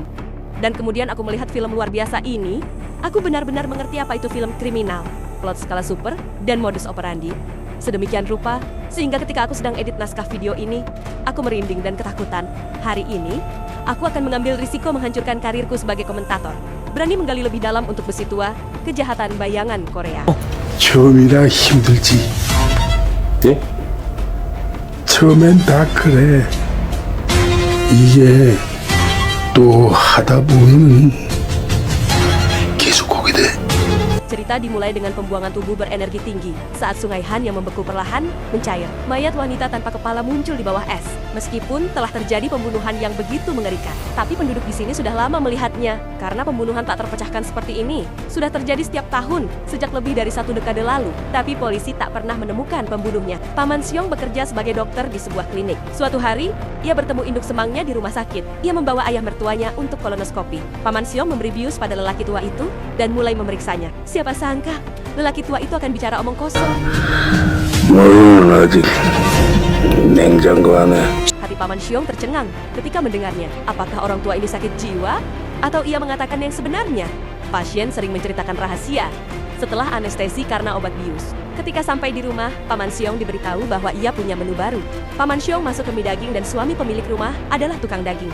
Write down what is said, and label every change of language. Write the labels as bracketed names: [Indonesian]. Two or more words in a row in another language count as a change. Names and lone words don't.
[Indonesian] Dan kemudian aku melihat film luar biasa ini, aku benar-benar mengerti apa itu film kriminal, plot skala super, dan modus operandi. Sedemikian rupa, sehingga ketika aku sedang edit naskah video ini, aku merinding dan ketakutan. Hari ini, aku akan mengambil risiko menghancurkan karirku sebagai komentator. Berani menggali lebih dalam untuk besi tua, kejahatan bayangan Korea. [Korean] 처음이라 힘들지. 예? 처음엔 다 그래. 이게 또 하다 보면 계속 오게 돼. [Indonesian] Cerita dimulai dengan pembuangan tubuh berenergi tinggi saat sungai Han yang membeku perlahan mencair. Mayat wanita tanpa kepala muncul di bawah es. Meskipun telah terjadi pembunuhan yang begitu mengerikan, tapi penduduk di sini sudah lama melihatnya karena pembunuhan tak terpecahkan seperti ini sudah terjadi setiap tahun sejak lebih dari 1 dekade lalu. Tapi polisi tak pernah menemukan pembunuhnya. Paman Seong bekerja sebagai dokter di sebuah klinik. Suatu hari, ia bertemu induk semangnya di rumah sakit. Ia membawa ayah mertuanya untuk kolonoskopi. Paman Seong memberi bius pada lelaki tua itu dan mulai memeriksanya. Siapa sangka, lelaki tua itu akan bicara omong kosong. [Korean] 물은 아직 냉장고 안에. [Indonesian] Hati Paman Seong tercengang ketika mendengarnya. Apakah orang tua ini sakit jiwa? Atau ia mengatakan yang sebenarnya? Pasien sering menceritakan rahasia setelah anestesi karena obat bius. Ketika sampai di rumah, Paman Seong diberitahu bahwa ia punya menu baru. Paman Seong masuk ke mie daging dan suami pemilik rumah adalah tukang daging.